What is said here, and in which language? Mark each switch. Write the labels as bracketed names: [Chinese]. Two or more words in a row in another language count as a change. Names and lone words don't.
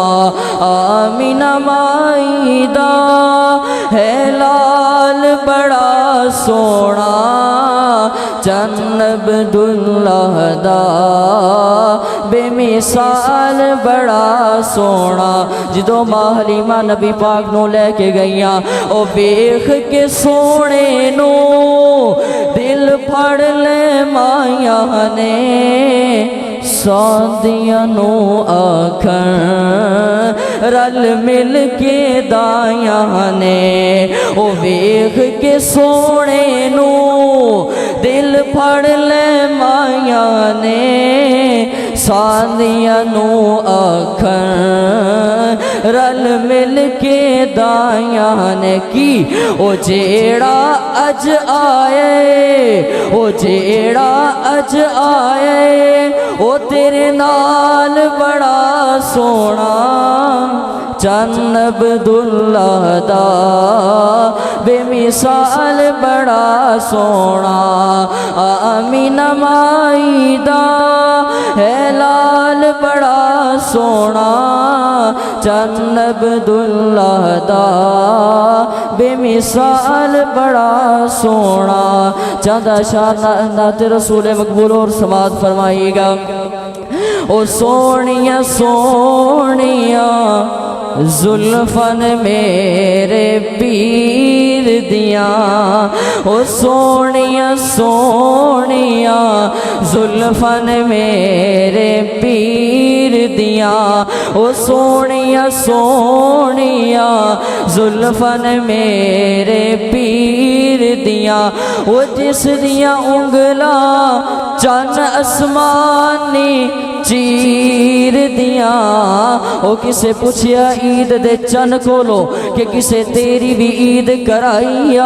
[Punjabi] آمینہ مائدہ ہے لال بڑا سونا، چند عبداللہ دا بے مثال بڑا سونا۔ جدو ماں حلیمہ نبی پاک نو لے کے گئیاں، او ویکھ کے سونے نو دل پھڑ لے مائیاں نے، سادیاں نو آکھن رل مل کے دایاں نے۔ او ویکھ کے سونے نو دل پھڑ لے مائیاں نے، سادیاں نو آکھن رل مل کے دایاں نے۔ کی او جیڑا اج آئے، او جیڑا اج آئے، او تیرے نال بڑا سونا، چند عبداللہ دا بے مثال بڑا سونا۔ آمینہ مائدہ ہے لال بڑا سونا چند عبداللہ دا بے مثال بڑا سونا [Urdu] چند اشعار نعت رسول مقبول اور سماعت فرمائیے گا [Punjabi] او سونیاں سونیاں زلفن میرے پیر دیاں او سونیاں سونیاں زلفن میرے پیر دیاں او سونیاں سونیاں زلفن میرے پیر دیاں او جس دیاں انگلاں چن اسمانی چیر دیاں او کسے پوچھیا عید دے چن کولو کہ کسے تیری بھی عید کرائیا